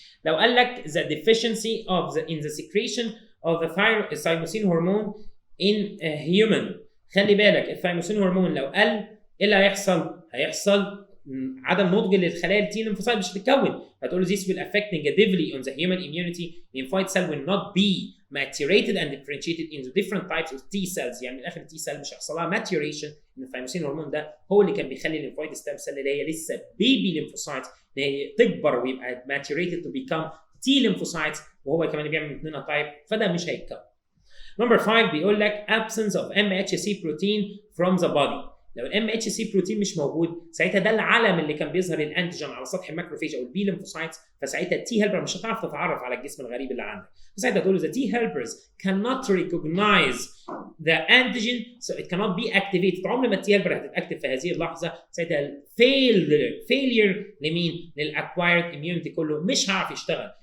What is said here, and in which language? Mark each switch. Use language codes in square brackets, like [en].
[ar] لو قال لك [en] the deficiency of in the secretion of the thymosin hormone in a human، [ar] خلي بالك الثايموسين هرمون لو قل ايه اللي هيحصل؟ هيحصل عدم نضج للخلايا التي ليمفوسايت مش هتتكون. هتقول له [en] this will affect negatively on the human immunity. Lymphoid cell will not be maturated and differentiated into different types of T cells. [ar] يعني من الاخر التي سيل مش هيحصل لها maturation، ان الثايموسين هرمون ده هو اللي كان بيخلي الليمفويد ستام سيل اللي هي لسه بيبي ليمفوسايت ان هي تكبر ويبقى [en] maturated to become T lymphocytes، [ar] وهو كمان بيعمل منها تايب، فده مش هيتكون. [en] Number 5 [ar] بيقول لك [en] absence of MHC protein from the body. [ar] لو الام اتش سي بروتين مش موجود، ساعتها ده العلم اللي كان بيظهر الانتيجين على سطح الماكروفيج او البي ليمفوسايتس، فساعتها التي هيلبر مش هتعرف تتعرف على الجسم الغريب اللي عندك، فساعتها تقول له [en] the T helpers cannot recognize the antigen so it cannot be activated. [ar] عمر ما التي هيلبر هتتاكتف في هذه اللحظه، ساعتها failure لمين؟ للاكوايرد اميونيتي كله مش هيعرف يشتغل.